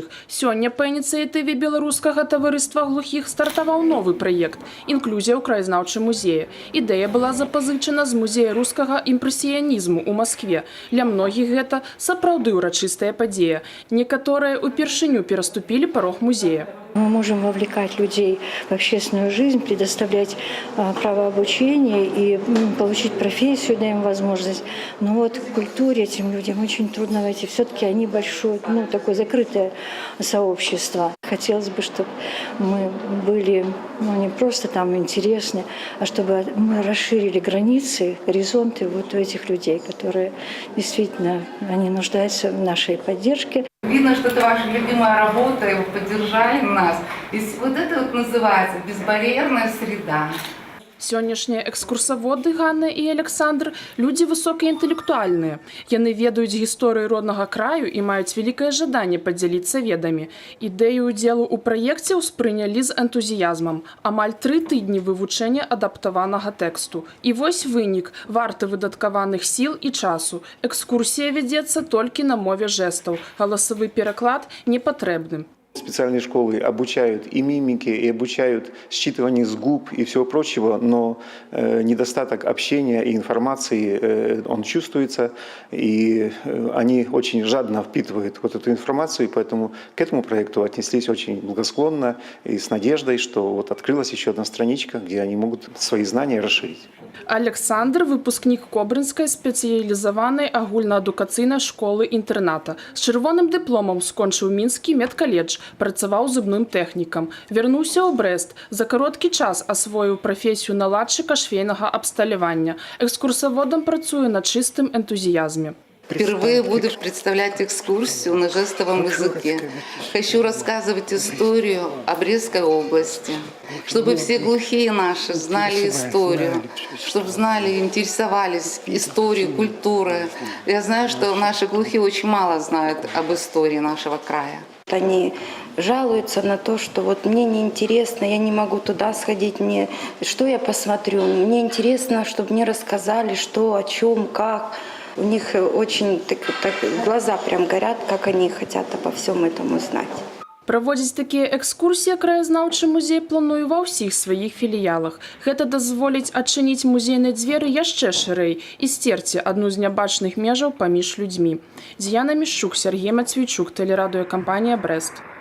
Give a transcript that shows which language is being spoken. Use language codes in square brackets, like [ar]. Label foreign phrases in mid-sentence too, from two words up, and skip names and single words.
[be] Сёння па ініцыятыве беларускага таварыства глухіх стартаваў новы праект «Інклюзія ў краязнаўчым музеі». Ідэя была запазычана з музея рускага імпрэсіянізму ў Маскве. Для многіх гэта сапраўды ўрачыстая падзея. Некаторыя ўпершыню пераступілі парог музея. [ru] Мы можем вовлекать людей в общественную жизнь, предоставлять право обучения и получить профессию, даем возможность. Но вот в культуре этим людям очень трудно войти. Все-таки они большое, такое закрытое сообщество. Хотелось бы, чтобы мы были не просто там интересны, а чтобы мы расширили границы, горизонты вот у этих людей, которые действительно они нуждаются в нашей поддержке. Видно, что это ваша любимая работа, и вы поддержали нас. И вот это вот называется безбарьерная среда. [be] Сённяшнія экскурсаводы Ганна і Александр – людзі высокаінтэлектуальныя. Яны ведаюць гісторыю роднага краю і маюць вялікае жаданне падзяліцца ведамі. Ідэю ўдзелу ў праекце ўспрынялі з энтузіязмам. Амаль 3 тыдні вывучэння адаптаванага тэксту. І вось вынік – варты выдаткаваных сіл і часу. Экскурсія вядзецца толькі на мове жэстаў. Галасавы пераклад не патрэбны. [ru] Специальные школы обучают и мимике, и обучают считыванию с губ и всего прочего, но недостаток общения и информации, он чувствуется, и они очень жадно впитывают вот эту информацию, и поэтому к этому проекту отнеслись очень благосклонно и с надеждой, что вот открылась еще одна страничка, где они могут свои знания расширить. [be] Александр – выпускнік Кобрынскай спецыялізаванай агульнаадукацыйнай школы-інтэрната. З чырвоным дыпломам скончыў мінскі медкаледж, працаваў зубным тэхнікам. Вярнуўся ў Брэст. За кароткі час асвоіў прафесію наладчыка швейнага абсталявання. Экскурсаводам працуе на чыстым энтузіязме. [ru] Впервые буду представлять экскурсию на жестовом языке. Хочу рассказывать историю о Брестской области, чтобы все глухие наши знали историю, чтобы знали, интересовались историей, культурой. Я знаю, что наши глухие очень мало знают об истории нашего края. Они жалуются на то, что вот мне неинтересно, я не могу туда сходить, что я посмотрю. Мне интересно, чтобы мне рассказали, что, о чем, как. У них очень глаза прям горят, как они хотят обо всем этом узнать. [be] Праводзіць такія экскурсіі краязнаўчы музей плануе ва ўсіх сваіх філіялах. Гэта дазволіць адчыніць музейныя дзверы яшчэ шырэй і сцерці адну з нябачных межаў паміж людзьмі. Дзіяна Мішчук, Сергей Мацвійчук, тэлерадыёкампанія «Брэст».